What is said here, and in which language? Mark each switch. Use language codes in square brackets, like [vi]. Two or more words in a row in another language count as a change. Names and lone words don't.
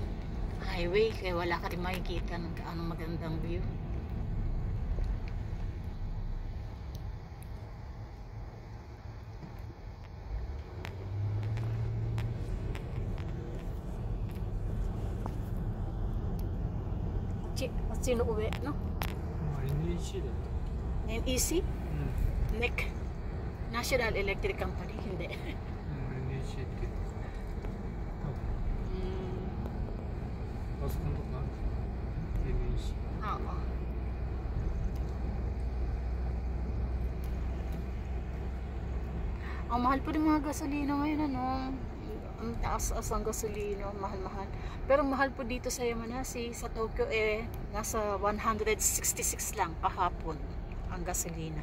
[tl] Highway, kaya wala ka rin makikita ng anong magandang view. Sino uwi, no? [ja] NEC だった。 NEC? [tl] NEC National Electric Company, hindi. [ja] NEC って多分あそこのとこある NEC。 [tl] Oo. Ang mahal po rin mga gasolina ngayon, Ang taas-as ang gasolina, mahal-mahal. Pero mahal po dito sa Yamanashi, sa Tokyo nasa 166 lang kahapon ang gasolina.